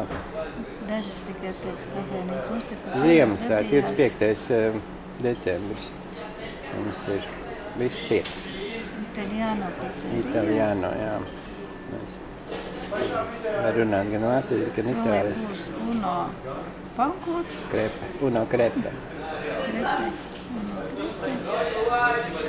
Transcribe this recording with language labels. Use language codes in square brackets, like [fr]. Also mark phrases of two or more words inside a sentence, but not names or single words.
[lv] Dažas tikai pēc kafēnītes. Mums te pēc Ziemassvētku, 25. decembris. Mums ir viss ciet. Italiano pizzerija. Italiano, jā. Mēs var runāt gan vācieši, gan itāliski. Būs uno pankūks. Krepe. [it] Uno krepe. [lv] Krepe. [it] Uno krepe.